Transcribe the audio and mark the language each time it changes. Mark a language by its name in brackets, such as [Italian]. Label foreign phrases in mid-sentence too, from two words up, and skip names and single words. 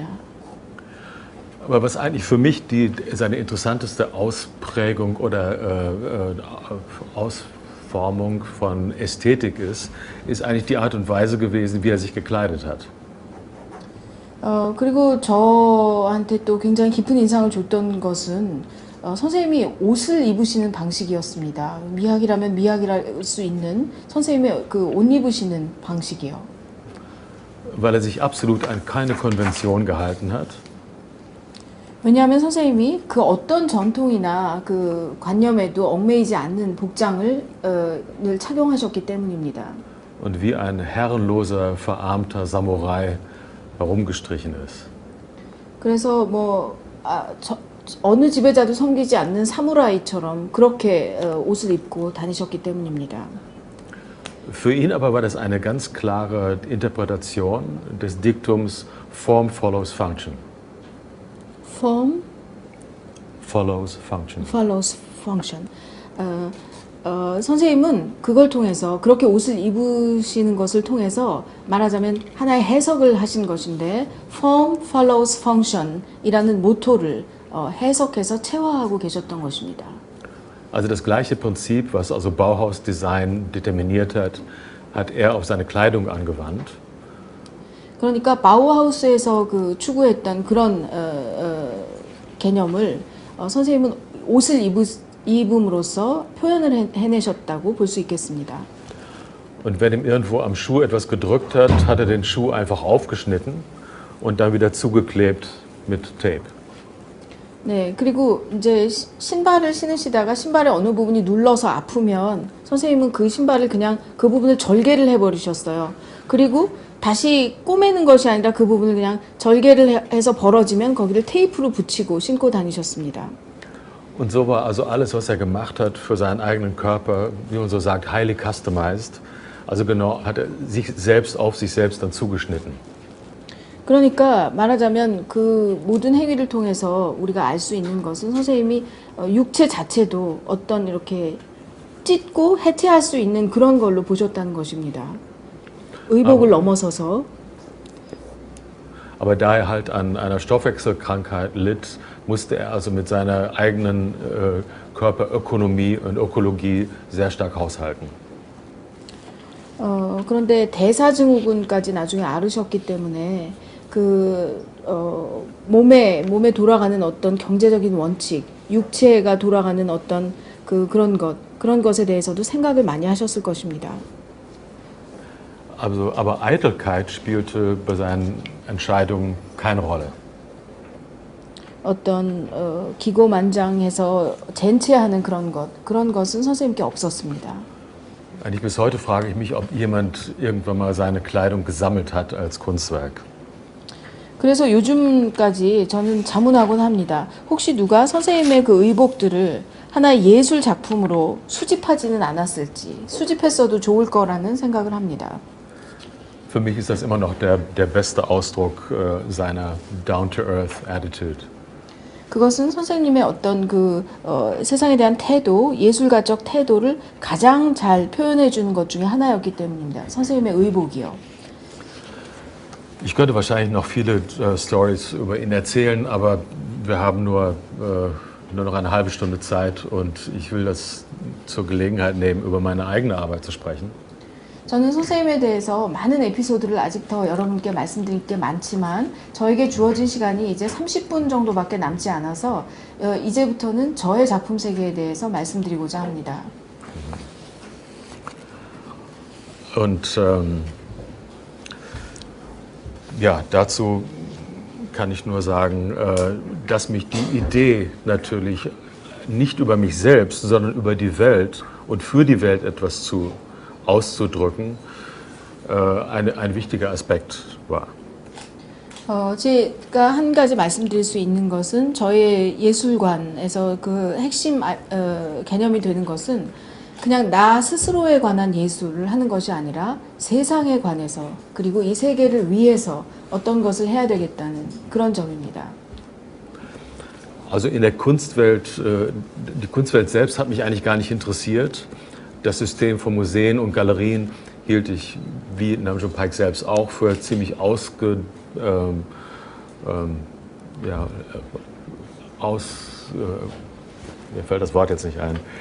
[German] Aber was eigentlich für mich seine interessanteste Ausprägung oder Ausformung von Ästhetik ist eigentlich die Art und Weise gewesen, wie er sich gekleidet hat. [Korean] 그리고 저한테 또 굉장히 깊은 인상을 줬던 것은 선생님이 옷을 입으시는 방식이었습니다. 미학이라면 미학이랄 수 있는 선생님의 그 옷 입으시는 방식이요. [German] Weil er sich absolut an keine Konvention gehalten hat. [Korean] 왜냐하면 선생님이 그 어떤 전통이나 그 관념에도 얽매이지 않는 복장을 늘 착용하셨기 때문입니다. [German] Und wie ein herrenloser, verarmter Samurai herumgestrichen ist. [Korean] 그래서 어느 지배자도 섬기지 않는 사무라이처럼 그렇게 옷을 입고 다니셨기 때문입니다. [German] Für ihn aber war das eine ganz klare Interpretation des Diktums [English] Form follows function. Form Follows function. follows function. [Korean] 선생님은 그걸 통해서 그렇게 옷을 입으시는 것을 통해서 말하자면 하나의 해석을 하신 것인데 [English] Form follows function [Korean] 이라는 모토를 해석해서 체화하고 계셨던 것입니다. [German] Also das gleiche Prinzip, was also Bauhaus-Design determiniert hat, hat er auf seine Kleidung angewandt. [Korean] 그러니까 바우하우스에서 추구했던 그런 개념을 선생님은 옷을 입음으로써 표현을 해내셨다고 볼 수 있겠습니다. [German] Und wenn ihm irgendwo am Schuh etwas gedrückt hat, hat er den Schuh einfach aufgeschnitten und dann wieder zugeklebt mit Tape. [Korean] 네, 그리고 이제 신발을 신으시다가 신발의 어느 부분이 눌러서 아프면 선생님은 그 신발을 그냥 그 부분을 절개를 해버리셨어요. 그리고 다시 꼬매는 것이 아니라 그 부분을 그냥 절개를 해서 벌어지면 거기를 테이프로 붙이고 신고 다니셨습니다. [German] Und so war also alles, was er gemacht hat, für seinen eigenen Körper, wie man so sagt, [English] highly customized. [German] Also genau, hat er sich selbst auf sich selbst dann zugeschnitten. [Korean] 그러니까 말하자면 그 모든 행위를 통해서 우리가 알 수 있는 것은 선생님이 육체 자체도 어떤 이렇게 찢고 해체할 수 있는 그런 걸로 보셨다는 것입니다. 의복을 넘어서서. [German] Aber da er halt an einer Stoffwechselkrankheit litt, musste er also mit seiner eigenen Körperökonomie und Ökologie sehr stark haushalten. [Korean] 그런데 대사증후군까지 나중에 앓으셨기 때문에 몸에 돌아가는 어떤 경제적인 원칙, 육체가 돌아가는 어떤 그런 것에 대해서도 생각을 많이 하셨을 것입니다. [German] Also, aber Eitelkeit spielte bei seinen Entscheidungen keine Rolle. [Korean] 어떤 기고만장해서 젠체하는 그런 것은 선생님께 없었습니다. [German] Eigentlich bis heute frage ich mich, ob jemand irgendwann mal seine Kleidung gesammelt hat als Kunstwerk. [Korean] 그래서 요즘까지 저는 자문하곤 합니다. 혹시 누가 선생님의 그 의복들을 하나의 예술 작품으로 수집하지는 않았을지, 수집했어도 좋을 거라는 생각을 합니다. [German] Für mich ist das immer noch der beste Ausdruck seiner [English] down-to-earth attitude. [Korean] 그것은 선생님의 어떤 세상에 대한 태도, 예술가적 태도를 가장 잘 표현해 주는 것 중에 하나였기 때문입니다. 선생님의 의복이요. [German] Ich könnte wahrscheinlich noch viele Stories über ihn erzählen, aber wir haben nur noch eine halbe Stunde Zeit und ich will das zur Gelegenheit nehmen, über meine eigene Arbeit zu sprechen. [Korean] 저는 선생님에 대해서 많은 에피소드를 아직 더 여러분께 말씀드릴 게 많지만 저에게 주어진 시간이 이제 30분 정도밖에 남지 않아서 이제부터는 저의 작품 세계에 대해서 말씀드리고자 합니다. [German] Und ja, dazu kann ich nur sagen, dass mich die Idee natürlich nicht über mich selbst, sondern über die Welt und für die Welt etwas auszudrücken, ein wichtiger Aspekt war. [Korean] 제가 한 가지 말씀드릴 수 있는 것은 저의 예술관에서 그 핵심 개념이 되는 것은 그냥 나 스스로에 관한 예술을 하는 것이 아니라 세상에 관해서 그리고 이 세계를 위해서 어떤 것을 해야 되겠다는 그런 점입니다. [German] Also in der Kunstwelt, die Kunstwelt selbst hat mich eigentlich gar nicht interessiert. Das System von Museen und Galerien hielt ich, wie Nam June Paik selbst auch, für ziemlich mir fällt das Wort jetzt nicht ein.